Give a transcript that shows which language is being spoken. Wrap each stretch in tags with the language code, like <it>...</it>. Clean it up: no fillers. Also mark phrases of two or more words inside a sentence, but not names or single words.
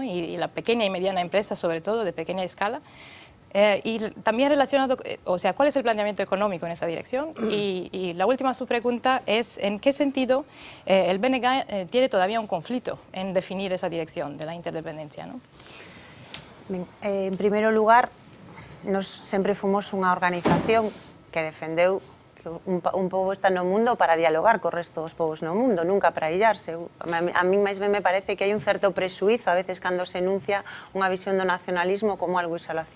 <es>Y la pequeña y mediana empresa, sobre todo, de pequeña escala. Y también relacionado, o sea, ¿cuál es el planteamiento económico en esa dirección? Y la última subpregunta es, ¿en qué sentido el BNG tiene todavía un conflicto en definir esa dirección de la interdependencia, ¿no?</es> <gl>En primeiro lugar, nos sempre fomos unha organización que defendeu que un pobo está no mundo para dialogar co resto dos povos no mundo, nunca para illarse. A mí máis ben me parece que hai un certo presuízo a veces cando se enuncia unha visión do nacionalismo como algo isolacionista.</gl>